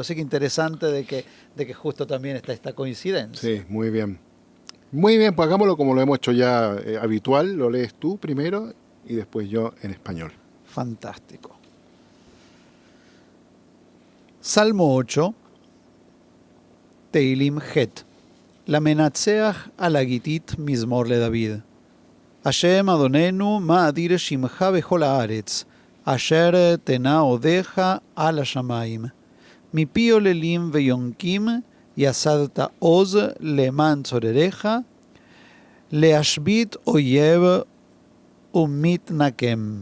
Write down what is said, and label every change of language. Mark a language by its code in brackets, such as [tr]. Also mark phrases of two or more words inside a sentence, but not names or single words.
[es] Así que interesante de que justo también está esta coincidencia. Sí, muy bien. Muy bien, pues hagámoslo como lo hemos hecho ya habitual. Lo lees tú primero y después yo en español. Fantástico. Salmo 8, [he] תהלים ח. למנצח על הגיתית מזמור לדוד. השם אדוננו מה אדיר שמך בכל הארץ, אשר תנה אודיך על השמיים. מפי עוללים ויונקים יסדת עוז למען צורריך, להשבית אויב ומתנקם.